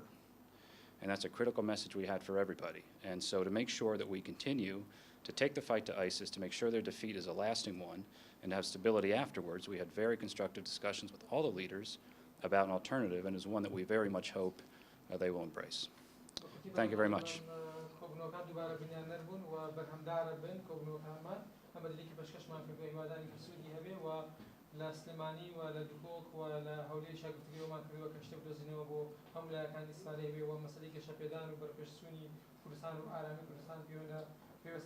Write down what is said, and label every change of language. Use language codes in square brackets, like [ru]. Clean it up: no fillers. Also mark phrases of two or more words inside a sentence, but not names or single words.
[en] And that's a critical message we had for everybody. And so to make sure that we continue to take the fight to ISIS, to make sure their defeat is a lasting one, and to have stability afterwards, we had very constructive discussions with all the leaders about an alternative, and is one that we very much hope they will embrace. Thank you very much. [ckb] لە سلێمانی و لە دوکۆک و لە هەولێری شاگفتگیەوەمان کردووە کە شتێ بدۆزینەوە بۆ هەم لایەکانی ئیسرائیل بێ و مەسەلەی گەشەپێدان و بەرپێشچوونی کوردستان و ئارامی کوردستان پێوەستە